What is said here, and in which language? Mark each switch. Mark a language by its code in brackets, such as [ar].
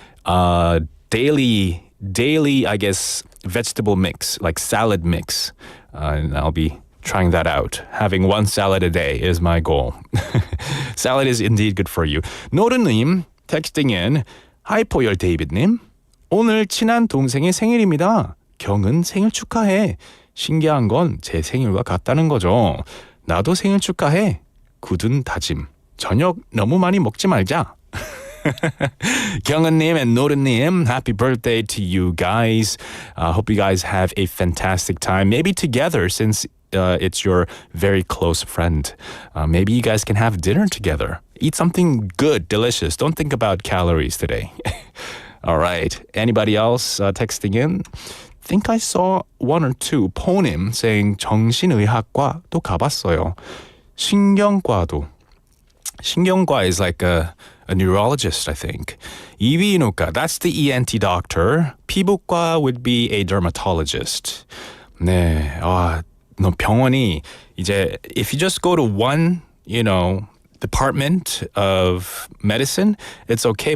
[en] Daily, I guess, vegetable mix, like salad mix. And I'll be trying that out. Having one salad a day is my goal. Salad is indeed good for you. 노르님, texting in. [ko] Hi, 포열 데이빗님. 오늘 친한 동생의 생일입니다. 경은 생일 축하해. 신기한 건 제 생일과 같다는 거죠. 나도 생일 축하해. 굳은 다짐. 저녁 너무 많이 먹지 말자. [en] 경은님 and 노르님, happy birthday to you guys. Hope you guys have a fantastic time. Maybe together since it's your very close friend. Maybe you guys can have dinner together. Eat something good, delicious. Don't think about calories today. All right. Anybody else texting in? I think I saw one or two. [ko] 포님 saying 정신의학과도 가봤어요. 신경과도. [en] 신경과 is like a neurologist, I think. 이비인후과, that's the ENT doctor. 피부과 would be a dermatologist. [ko] 네, 너 병원이 이제 [en] if you just go to one, department of medicine, it's okay.